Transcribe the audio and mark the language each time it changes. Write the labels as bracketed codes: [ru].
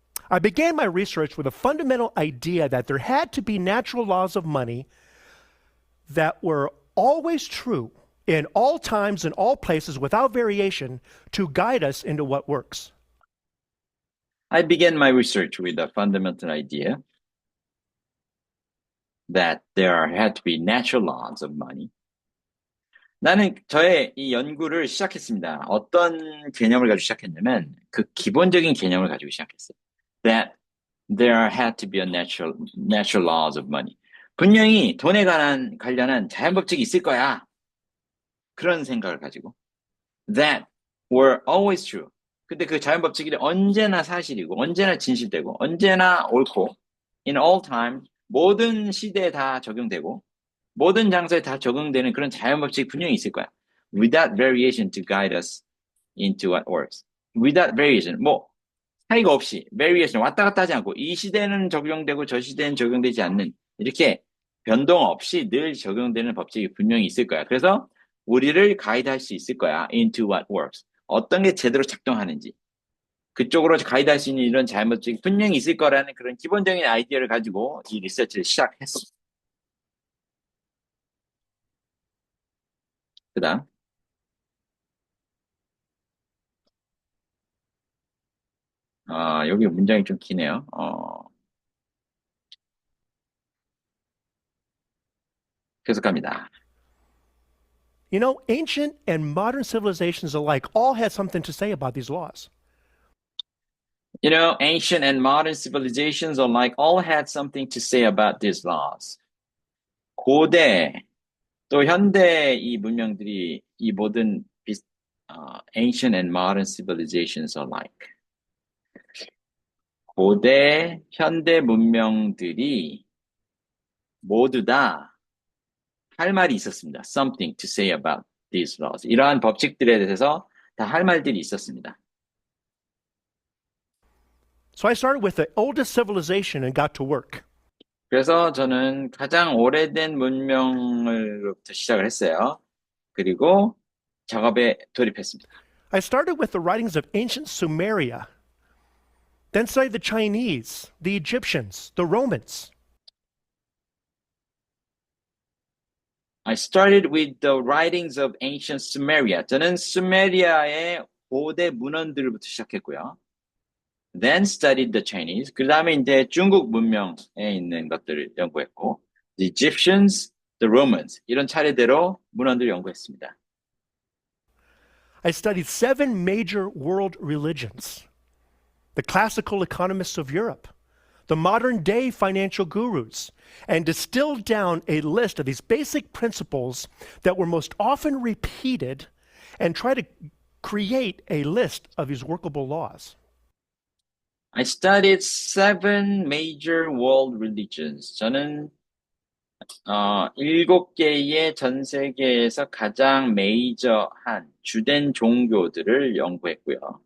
[en] I began my research with a fundamental idea that there had to be natural laws of money that were always true in all times and all places without variation to guide us into what works. I began my research with a fundamental idea that there had to be natural laws of money. [ko] 나는 저의 이 연구를 시작했습니다. 어떤 개념을 가지고 시작했냐면 그 기본적인 개념을 가지고 시작했어요. [en] That there had to be a natural laws of money. [ko] 분명히 돈에 관련한 자연법칙이 있을 거야. 그런 생각을 가지고. [en] That were always true. [ko] 근데 그 자연법칙이 언제나 사실이고, 언제나 진실되고, 언제나 옳고, [en] in all time, [ko] 모든 시대에 다 적용되고, 모든 장소에 다 적용되는 그런 자연법칙이 분명히 있을 거야. [en] Without variation to guide us into what works. Without variation. [ko] 차이가 없이, variation, 왔다 갔다 하지 않고, 이 시대는 적용되고 저 시대는 적용되지 않는, 이렇게 변동 없이 늘 적용되는 법칙이 분명히 있을 거야. 그래서 우리를 가이드할 수 있을 거야. [en] into what works. [ko] 어떤 게 제대로 작동하는지. 그쪽으로 가이드할 수 있는 이런 자연법칙이 분명히 있을 거라는 그런 기본적인 아이디어를 가지고 이 리서치를 시작했어. 그 다음. 여기 문장이 좀 기네요. 계속합니다. [en] You know, ancient and modern civilizations alike all had something to say about these laws. You know, ancient and modern civilizations alike all had something to say about these laws. [ko] 고대 또 현대 이 문명들이 이 모든 [en] ancient and modern civilizations alike. [ko] 고대, 현대 문명들이 모두 다 할 말이 있었습니다. [en] Something to say about these laws. [ko] 이러한 법칙들에 대해서 다 할 말들이 있었습니다. [en] So I started with the oldest civilization and got to work. [ko] 그래서 저는 가장 오래된 문명으로부터 시작을 했어요. 그리고 작업에 돌입했습니다. [en] I started with the writings of ancient Sumeria, then studied the Chinese, the Egyptians, the Romans. I started with the writings of ancient Sumeria. [ko] 저는 수메리아의 고대 문헌들부터 시작했고요. [en] Then studied the Chinese. [ko] 그 다음에 이제 중국 문명에 있는 것들을 연구했고, [en] the Egyptians, the Romans. [ko] 이런 차례대로 문헌들을 연구했습니다. [en] I studied 7 major world religions, the classical economists of Europe, the modern day financial gurus, and distilled down a list of these basic principles that were most often repeated and try to create a list of these workable laws. I studied 7 major world religions. [ko] 저는 7개의 전 세계에서 가장 메이저한 주된 종교들을 연구했고요.